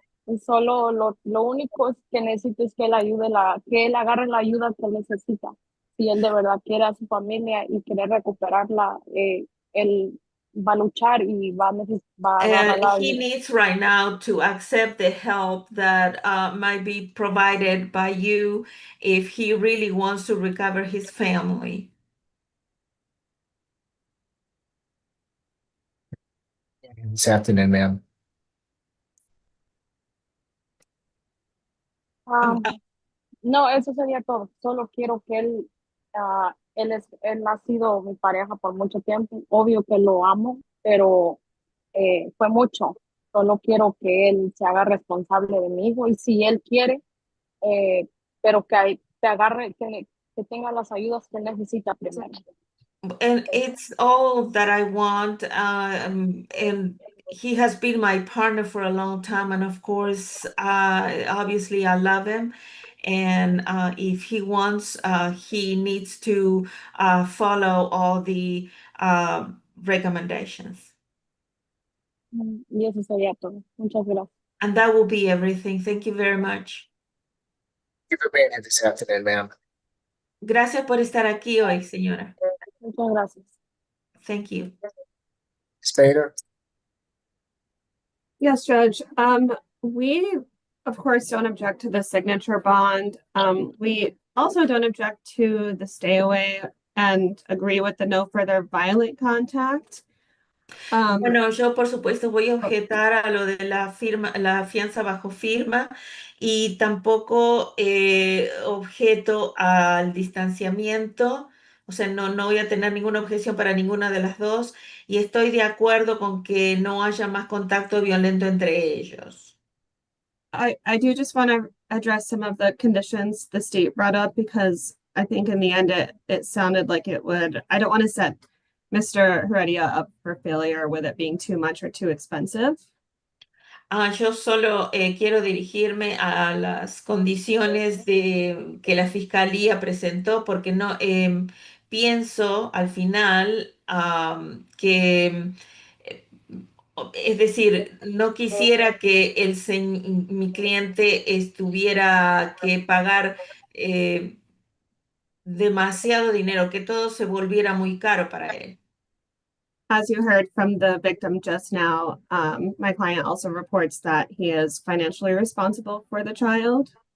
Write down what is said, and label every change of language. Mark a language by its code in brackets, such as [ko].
[es] y solo lo único es que necesito es que él que él agarre la ayuda que necesita. Si él de verdad quiere a su familia y quiere recuperarla, él va a luchar y va a agarrar la [en] He [es] ayuda. [en] needs right now to accept the help that might be provided by you if he really wants to recover his family. This afternoon, ma'am. [es] Um, No, eso sería todo. Solo quiero que él ha sido mi pareja por mucho tiempo. Obvio que lo amo, pero fue mucho. Solo quiero que él se haga responsable de mi hijo y si él quiere, pero que agarre, que tenga las ayudas que necesita primero. [en] And it's all that I want. And he has been my partner for a long time. And of course, obviously, I love him. And if he wants, he needs to follow all the recommendations. [es] Y eso sería todo. Muchas gracias. [en] And that will be everything. Thank you very much. Thank you for being here this afternoon, ma'am. [es] Gracias por estar aquí hoy, señora. Muchas gracias. [en] Thank you. Spader? Yes, Judge. We, of course, don't object to the signature bond. We also don't object to the stay away and agree with the no further violent contact. [es] Bueno, yo por supuesto voy a objetar a lo de la firma, la fianza bajo firma y tampoco objeto al distanciamiento, o sea, no voy a tener ninguna objeción para ninguna de las dos y estoy de acuerdo con que no haya más contacto violento entre ellos. [en] I do just want to address some of the conditions the state brought up because I think in the end it sounded like it would. I don't want to set Mr. Heredia up for failure with it being too much or too expensive. [es] Yo solo quiero dirigirme a las condiciones de, que la fiscalía presentó, porque no pienso al final que, eh, es decir, no quisiera que mi cliente estuviera que pagar eh, demasiado dinero, que todo se volviera muy caro para él. [en] As you heard from the victim just now, my client also reports that he is financially responsible for the child.